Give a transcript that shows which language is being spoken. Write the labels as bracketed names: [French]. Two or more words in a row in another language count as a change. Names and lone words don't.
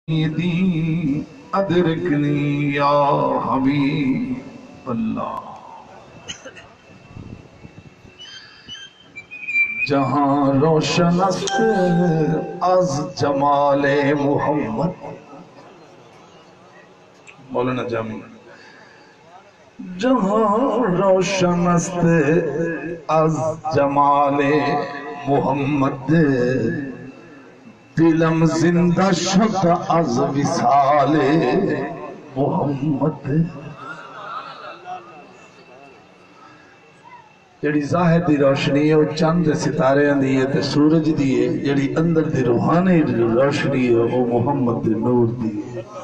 [Persian] دی [Arabic] ادرکنی یا حبیب اللہ [Persian] جہاں روشن است از جمال محمد مولانا جامی جہاں روشن است از جمال محمد دلم زندہ شد از وصال محمد [Punjabi] جڑی ظاہر دی روشنی ہے وہ چند ستارے دی ہے تے سورج دی ہے جڑی اندر دی روحانی روشنی ہے وہ محمد دی نور دی ہے